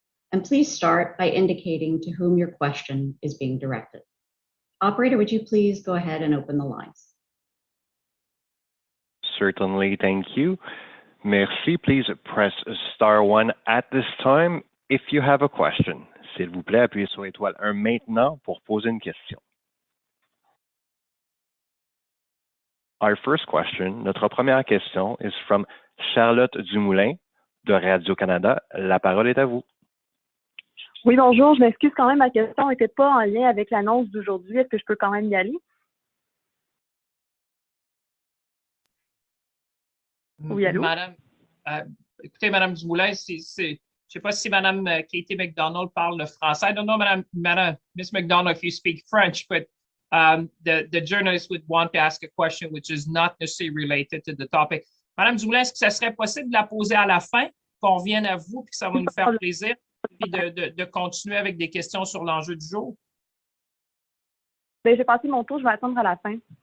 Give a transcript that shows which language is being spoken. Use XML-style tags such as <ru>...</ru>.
<en>And please start by indicating to whom your question is being directed. Operator, would you please go ahead and open the lines? Certainly, thank you.</en> <fr>Merci.</fr> <en>Please press star 1 at this time if you have a question.</en> <fr>S'il vous plaît, appuyez sur étoile 1 maintenant pour poser une question.</fr> <en>Our first question,</en> <fr>notre première question,</fr> <en>is from</en> <fr>Charlotte Dumoulin de Radio-Canada. La parole est à vous. Oui, bonjour. Je m'excuse quand même, ma question n'était pas en lien avec l'annonce d'aujourd'hui. Est-ce que je peux quand même y aller? Oui, allô? Écoutez, Madame Dumoulin, je ne sais pas si Madame Katie McDonald parle le français.</fr> <en>I don't know, Miss McDonald, if you speak French, but the journalist would want to ask a question which is not necessarily related to the topic.</en> <fr>Madame Dumoulin, est-ce que ça serait possible de la poser à la fin, qu'on revienne à vous, puis que ça va nous faire plaisir, puis de continuer avec des questions sur l'enjeu du jour? Ben, j'ai passé mon tour, je vais attendre à la fin.</fr>